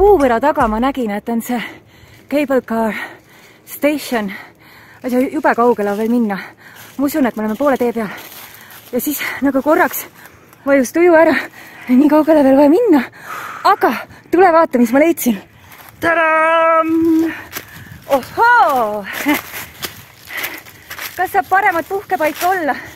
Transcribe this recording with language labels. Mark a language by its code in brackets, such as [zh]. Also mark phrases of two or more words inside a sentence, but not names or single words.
[et] Tammepera taga ma nägin, et on see [en] cable car station. [et] Jube kaugele veel minna. Ma usun, et me oleme poole tee peal. Ja siis nagu korraks vajus tuju ära. Nii kaugele veel vaja minna. Aga tule vaata, mis ma leidsin. Tadam! Ohoo! Kas saab paremat puhkepaika olla?